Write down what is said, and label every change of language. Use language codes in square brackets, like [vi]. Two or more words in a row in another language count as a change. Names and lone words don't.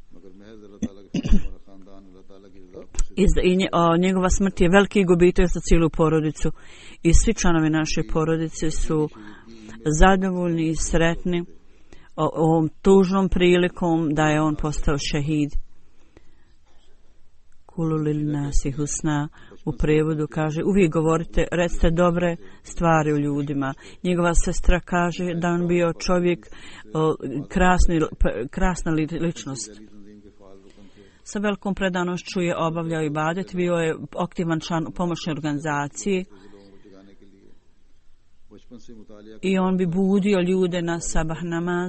[bs] I njegova smrt je veliki gubitak za cijelu porodicu. I svi članovi naše porodice su zadovoljni i sretni ovom tužnom prilikom da je on postao šehid. [ar] قولوا للناس حسنا [bs] u prevodu kaže, uvijek govorite, recite dobre stvari u ljudima. Njegova sestra kaže da on bio čovjek, krasna ličnost. Sa velikom predanošću je obavljao ibadet, bio je aktivan član pomoćne organizacije i on bi budio ljude na sabah namaz.